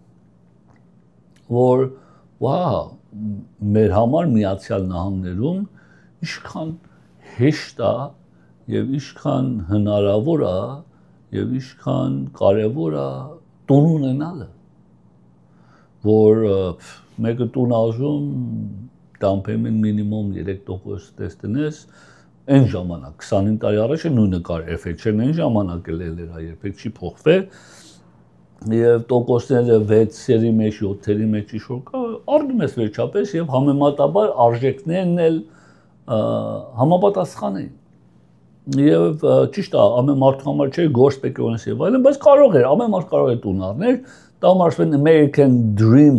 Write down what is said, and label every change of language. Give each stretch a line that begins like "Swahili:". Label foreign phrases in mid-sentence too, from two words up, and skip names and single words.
Armenian: որ վահ, մեր համար Միացյալ Նահանգներում ինչքան հեշտ է եւ ինչքան հնարավոր է եւ ինչքան կարեւոր է տուն ունենալը, որ մեկը տուն ազում
English: down payment minimum
Armenian: 3% տեսնես այն ժամանակ 25 տարի առաջ նույնը կար FH-ն այն ժամանակ էլ էր երբեք չի փոխվել եւ տոկոսները 6-երի մեջ 7-երի մեջ իշոր կա առնում ես վերջապես եւ համեմատաբար արժեքներն էլ համապատասխան են եւ ճիշտ է ամեն մարդու համար չէ գործ պետք է ունես եւ այլն բայց կարող էր ամեն մարդ կարող է տուն առնել դա մարդ
English: American Dream